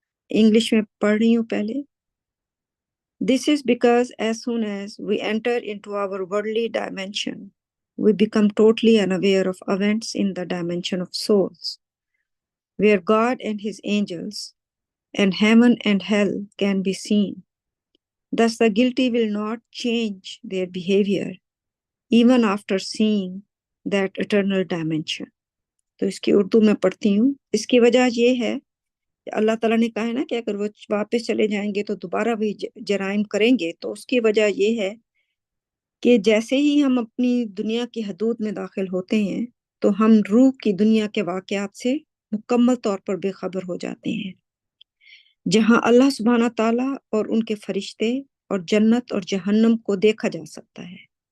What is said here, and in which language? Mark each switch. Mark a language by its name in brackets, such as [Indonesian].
[Urdu] English میں پڑھ رہی ہوں پہلے۔ [English] This is because as soon as we enter into our worldly dimension, we become totally unaware of events in the dimension of souls, where God and his angels and heaven and hell can be seen. Thus the guilty will not change their behavior even after seeing that eternal dimension. [Urdu] تو اس کی اردو میں پڑھتی ہوں۔ اس کی وجہ یہ ہے کہ اللہ تعالیٰ نے کہا ہے نا کہ اگر وہ واپس چلے جائیں گے تو دوبارہ وہی جرائم کریں گے، تو اس کی وجہ یہ ہے کہ جیسے ہی ہم اپنی دنیا کی حدود میں داخل ہوتے ہیں تو ہم روح کی دنیا کے واقعات سے مکمل طور پر بے خبر ہو جاتے ہیں، جہاں اللہ سبحانہ تعالیٰ اور ان کے فرشتے اور جنت اور جہنم کو دیکھا جا سکتا ہے۔